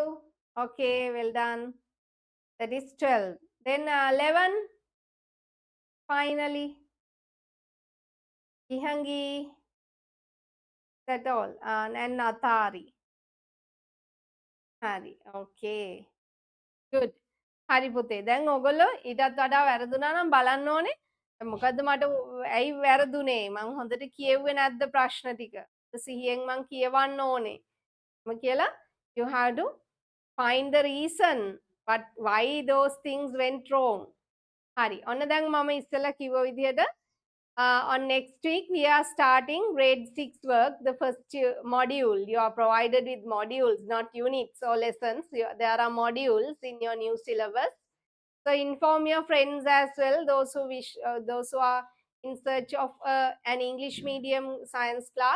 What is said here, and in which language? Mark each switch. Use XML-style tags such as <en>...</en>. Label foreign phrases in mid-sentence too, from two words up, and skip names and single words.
<en>Okay, well done. That is 12. Then 11. Finally, Ihangi. That all. And Natari. Hari. Okay. Good.</en> <si>හරි පුතේ. දැන් ඕගොල්ලෝ ඊටත් වඩා වැරදුනා නම් බලන්න ඕනේ. මොකද්ද මට ඇයි වැරදුනේ? මං හොඳට කියෙව්වේ නැද්ද ප්‍රශ්න ටික? සිහියෙන් මං කියවන්න ඕනේ.</si> <en>කියලා you have to find the reason but why those things went wrong.</en> <si>හරි. ඔන්න දැන් මම ඉස්සෙල්ලා කිව්ව විදිහට</si> <en>on next week we are starting grade 6 work, the first module. You are provided with modules, not units or lessons. There are modules in your new syllabus. So inform your friends as well, those who wish, those who are in search of an English medium science class.</en>